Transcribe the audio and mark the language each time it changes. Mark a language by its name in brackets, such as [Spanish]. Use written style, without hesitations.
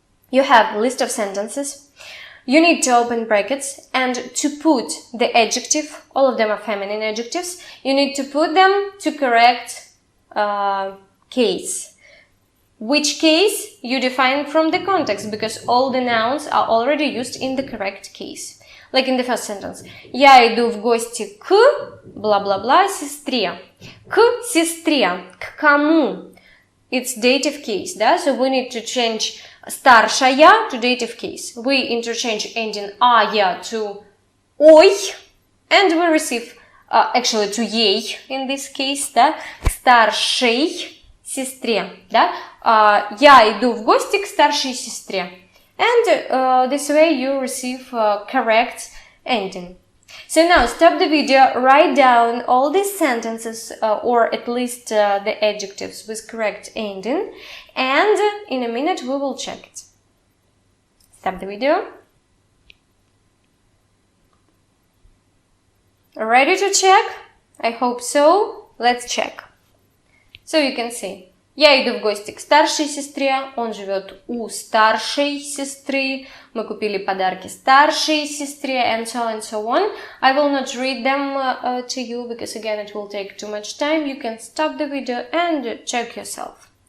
[English] You have a list of sentences. You need to open brackets and to put the adjective, all of them are feminine adjectives, you need to put them to correct case. Which case you define from the context, because all the nouns are already used in the correct case. Like in the first sentence. [Russian] Я иду в гости к бла-бла-бла сестре. К сестре. К кому? [English] It's dative case, [Russian] да? [English] So we need to change старшая to dative case. We interchange ending ая to ой, and we receive actually to ей in this case, [Russian] да? К старшей сестре, да? Я иду в гости к старшей сестре. [English] And this way you receive correct ending. So now stop the video, write down all these sentences or at least the adjectives with correct ending, and in a minute we will check it. Stop the video. Ready to check? I hope so. Let's check. So you can see. [Russian] Я иду в гости к старшей сестре, он живет у старшей сестры, мы купили подарки старшей сестре, [English] and so on. I will not read them to you, because again it will take too much time. You can stop the video and check yourself.